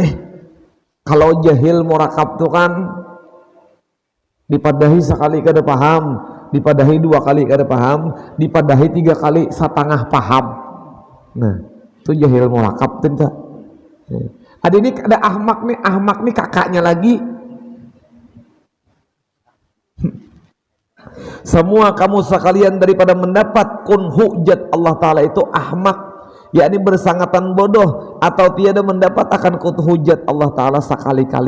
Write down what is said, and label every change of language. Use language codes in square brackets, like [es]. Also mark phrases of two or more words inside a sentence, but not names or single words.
[bjn] Kalau jahil murakab tuh kan dipadahi sekali kada paham, dipadahi 2 kali kada paham, dipadahi 3 kali setengah paham. Nah itu jahil murakab tuh. [id] Ada ini ada ahmak nih kakaknya lagi. [ms] Semua kamu sekalian daripada mendapat kun hujat Allah Ta'ala itu ahmak, yakni bersangatan bodoh atau tiada mendapat akan kun hujat Allah Ta'ala sekali-kali.